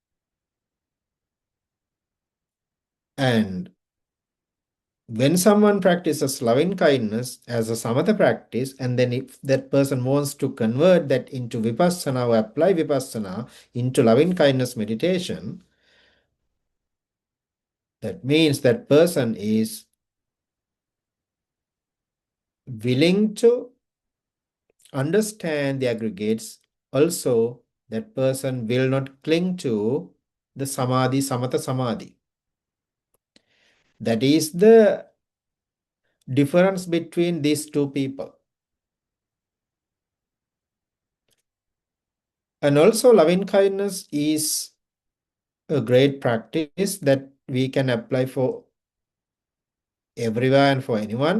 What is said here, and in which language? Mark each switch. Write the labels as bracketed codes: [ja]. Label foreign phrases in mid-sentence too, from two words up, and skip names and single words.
[en] And when someone practices loving kindness as a samatha practice, and then if that person wants to convert that into vipassana or apply vipassana into loving kindness meditation, that means that person is willing to understand the aggregates. Also, that person will not cling to the samadhi, [pi] samatha samadhi. [en] That is the difference between these two people. And also, loving kindness is a great practice that we can apply for everywhere and for anyone.